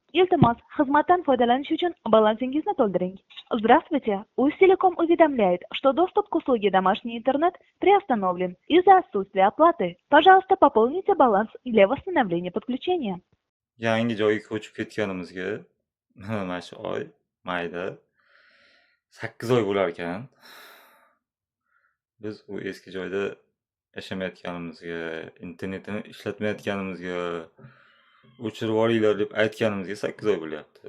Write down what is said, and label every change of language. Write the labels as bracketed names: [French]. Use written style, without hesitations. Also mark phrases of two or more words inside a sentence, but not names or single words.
[Uzbek] Iltimos, xizmatdan foydalanish uchun balansingizni to'ldiring. [Russian] Здравствуйте. Усть-Телеком уведомляет, что доступ к услуге домашний интернет приостановлен из-за отсутствия оплаты. Пожалуйста, пополните баланс для восстановления подключения. [Uzbek] Yangi joyga ko'chib ketganimizga mana shu oy mayda 8 oy bo'lar ekan. Biz u eski joyda yashamayotganimizga, internetini ishlatmayotganimizga, o'chirib yuboringlar deb aytganimizga 8 oy bo'lyapti.